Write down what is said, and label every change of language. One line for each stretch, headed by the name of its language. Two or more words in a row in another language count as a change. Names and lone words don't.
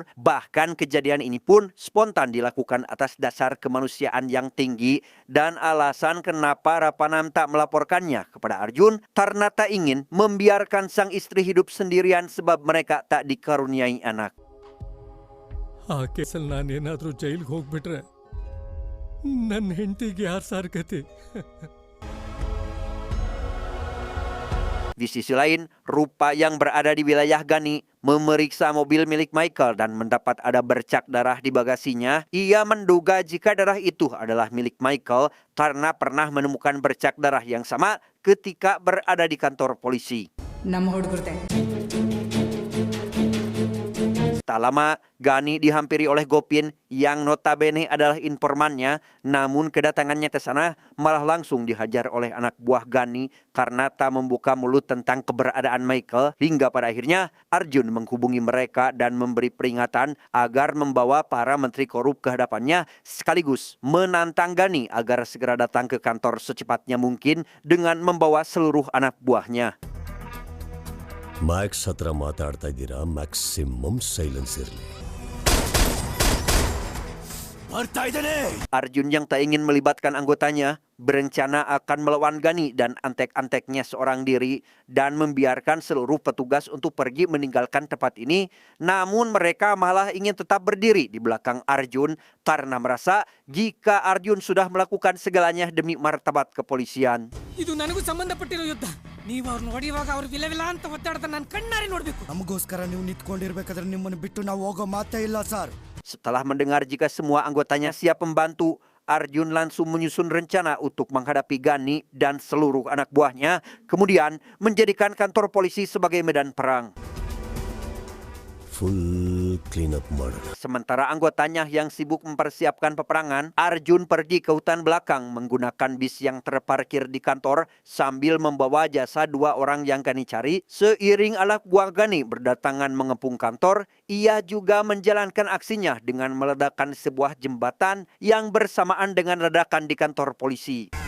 Indonesian: Bahkan kejadian ini pun spontan dilakukan atas dasar kemanusiaan yang tinggi dan alasan kenapa Rapanan tak melaporkannya kepada Arjun karena tak ingin membiarkan sang istri hidup sendirian sebab mereka tak dikaruniai anak.
Kannada: ಆ ಕೇಸಲ್ಲಿ ನಾನೇನಾದರೂ ಜೈಲಿಗೆ ಹೋಗ್ಬಿಟ್ರೆ ನನ್ನ ಹೆಂಡತಿಗೆ ಯಾರು ಸಾರ್ಗತಿ.
Indonesian: Di sisi lain, Rupa yang berada di wilayah Gani memeriksa mobil milik Michael dan mendapat ada bercak darah di bagasinya. Ia menduga jika darah itu adalah milik Michael karena pernah menemukan bercak darah yang sama ketika berada di kantor polisi.
Kannada: ನಮ್ಮ ಹುಡುಗರ್ದೆ
Indonesian: Tak lama, Gani dihampiri oleh Gopin yang notabene adalah informannya, namun kedatangannya ke sana malah langsung dihajar oleh anak buah Gani karena tak membuka mulut tentang keberadaan Michael, hingga pada akhirnya Arjun menghubungi mereka dan memberi peringatan agar membawa para menteri korup ke hadapannya sekaligus menantang Gani agar segera datang ke kantor secepatnya mungkin dengan membawa seluruh anak buahnya.
Kannada: ಮ್ಯಾಕ್ಸ್ ಹತ್ರ ಮಾತಾಡ್ತಾ ಇದ್ದೀರಾ,
English: maximum silence
Kannada: ಇರಲಿ.
Indonesian: Arjun yang tak ingin melibatkan anggotanya berencana akan melawan Gani dan antek-anteknya seorang diri dan membiarkan seluruh petugas untuk pergi meninggalkan tempat ini. Namun mereka malah ingin tetap berdiri di belakang Arjun karena merasa jika Arjun sudah melakukan segalanya demi martabat kepolisian.
Kannada: ಇದು ನನಗೂ ಸಂಬಂಧಪಟ್ಟಿರೋ ಯುದ್ಧ ನೀವು ಅವ್ರನ್ನ ಹೊಡೆಯುವಾಗ ಅವ್ರು ವಿಲವಿಲ ಅಂತ ಒತ್ತಾಡ್ತಾ ನಾನು ಕಣ್ಣಾರೆ ನೋಡ್ಬೇಕು ನಮಗೋಸ್ಕರ ನೀವು ನಿಂತ್ಕೊಂಡಿರ್ಬೇಕಾದ್ರೆ ನಿಮ್ಮನ್ನು ಬಿಟ್ಟು ನಾವು ಹೋಗೋ ಮಾತೇ ಇಲ್ಲ ಸರ್.
Indonesian: Setelah mendengar jika semua anggotanya siap membantu, Arjun langsung menyusun rencana untuk menghadapi Gani dan seluruh anak buahnya, kemudian menjadikan kantor polisi sebagai medan perang.
English: full cleanup
Kannada: ಮಾಡೋಣ.
Indonesian: Sementara anggotanya yang sibuk mempersiapkan peperangan, Arjun pergi ke hutan belakang menggunakan bis yang terparkir di kantor sambil membawa jasa dua orang yang Gani cari. Seiring anak buah Gani berdatangan mengepung kantor, ia juga menjalankan aksinya dengan meledakkan sebuah jembatan yang bersamaan dengan ledakan di kantor polisi.